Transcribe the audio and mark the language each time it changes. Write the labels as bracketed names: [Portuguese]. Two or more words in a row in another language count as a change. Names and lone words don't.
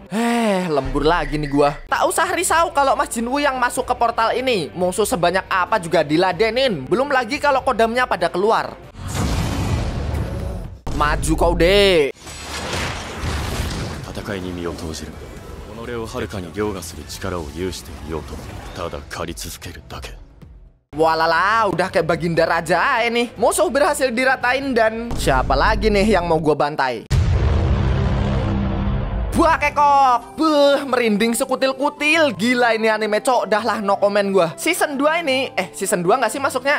[Indonesian] Lembur lagi nih gua. Tak usah risau kalau Mas Jinwoo yang masuk ke portal ini. Musuh sebanyak apa juga diladenin. Belum lagi kalau kodamnya pada keluar. Maju kau deh. [Japanese] 俺をはるかに凌駕する力を有していようとただ狩り続けるだけ [Indonesian] Walala, udah kayak Baginda Raja ini. Musuh berhasil diratain dan siapa lagi nih yang mau gua bantai? Buah kekok. Beuh, merinding sekutil-kutil. Gila ini anime, cok. Dah lah, [English] no comment [Indonesian] gua. Season 2 ini, season 2 nggak sih masuknya?